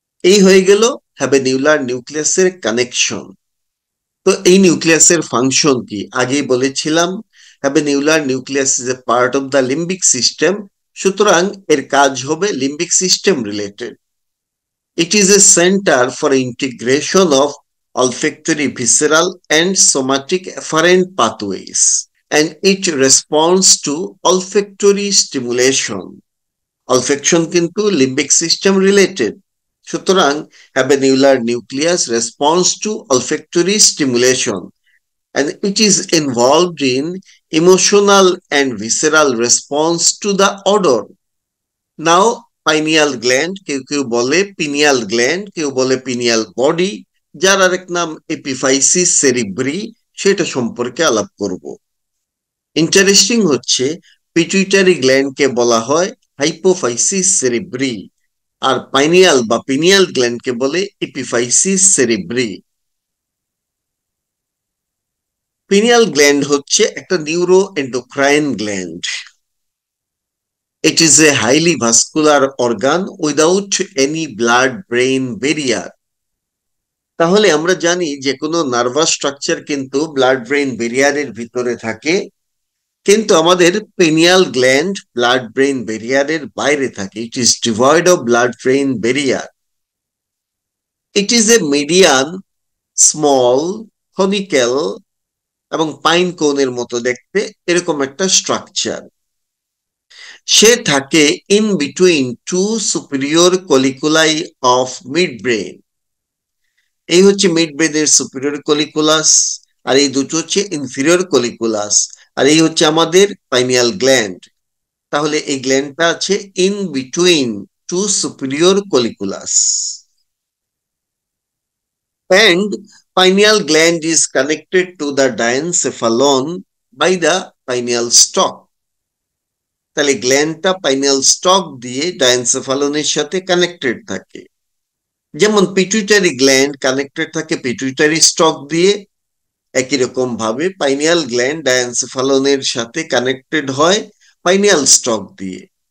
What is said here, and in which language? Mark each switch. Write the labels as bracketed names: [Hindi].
[Bangla] এই হয়ে গেল হ্যাবেনিউলার নিউক্লিয়াসের কানেকশন। তো এই নিউক্লিয়াসের ফাংশন কি? আগেই বলেছিলাম [English] habenular nucleus is a part of the limbic system, [Bangla] সুতরাং এর কাজ হবে [English] Limbic system related. It is a center for integration of olfactory, visceral, and somatic afferent pathways, and it responds to olfactory stimulation. Olfaction [Bangla] কিন্তু [English] limbic system related. [Bangla] সুতরাং [English] habenular nucleus responds to olfactory stimulation, and it is involved in emotional and visceral response to the odor. [Bangla] Now pineal gland, কেউ কেউ বলে pineal gland, কেউ বলে pineal body, যার আরেক নাম এপিফাইসিস সেরিব্রি, সেটা সম্পর্কে আলাপ করব। ইন্টারেস্টিং হচ্ছে পিটুইটারি গ্ল্যান্ডকে বলা হয় হাইপোফাইসিস সেরিব্রি, আর পাইনিয়াল বা পিনিয়াল গ্ল্যান্ডকে বলে এপিফাইসিস সেরিব্রি। পিনিয়াল গ্ল্যান্ড হচ্ছে একটা neuro endocrine gland. [English] It is a highly vascular organ without any blood-brain barrier. [Bangla] তাহলে আমরা জানি যে কোনো নার্ভাস স্ট্রাকচার কিন্তু ব্লাড ব্রেইন ব্যারিয়ারের ভিতরে থাকে, কিন্তু আমাদের পেনিয়াল গ্ল্যান্ড ব্লাড ব্রেইন ব্যারিয়ারের বাইরে থাকে। [English] It is devoid of blood brain barrier. It is a median, small, conical এবং pine [Bangla] কোনের মতো দেখতে এরকম একটা [English] Structure. [Bangla] সে থাকে [English] In between two superior colliculi of mid brain. [Bangla] এই হচ্ছে মিড ব্রেনের সুপিরিয়র কলিকুলাস, আর এই দুটো হচ্ছে ইনফিরিয়র কলিকুলাস, আর এই হচ্ছে আমাদের পাইনিয়াল গ্ল্যান্ড। তাহলে এই গ্ল্যান্ডটা আছে [English] In between two superior colliculus, and pineal gland is connected to the diencephalon by the pineal stalk. [Bangla] তাহলে গ্ল্যান্ডটা পাইনিয়াল স্টক দিয়ে ডায়েনসেফালনের সাথে কানেক্টেড থাকে। যেমন পিটুইটারি গ্ল্যান্ড কানেক্টেড থাকে পিটুইটারি স্টক দিয়ে, একই রকম ভাবে পাইনিয়াল গ্ল্যান্ড ডায়েনসেফালনের সাথে কানেক্টেড হয় পাইনিয়াল স্টক দিয়ে।